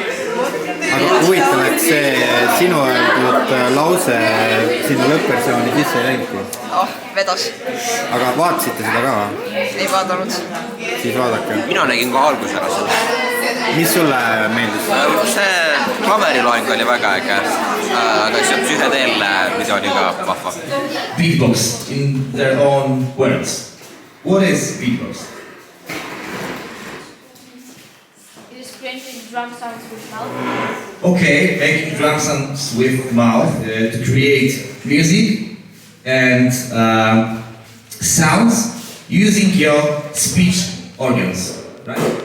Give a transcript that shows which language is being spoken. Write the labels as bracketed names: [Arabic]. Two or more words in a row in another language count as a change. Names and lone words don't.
[Estonian] Aga huvitav, et see sinu öeldud lause sinna lõppversiooni sisse ei läinudki. Vedas. Aga vaatasite seda ka? Ei vaadanud. Siis vaadake. Mina nägin ka alguse ära seda. Mis sulle meeldis? See klaveriloeng oli väga äge, aga see psühhedeelne video oli ka vahva. [English] Beatbox in their own words. What is beatbox? It is creating drum sounds with mouth. Okay, making drum sounds with mouth to create music and sounds using your speech organs, right?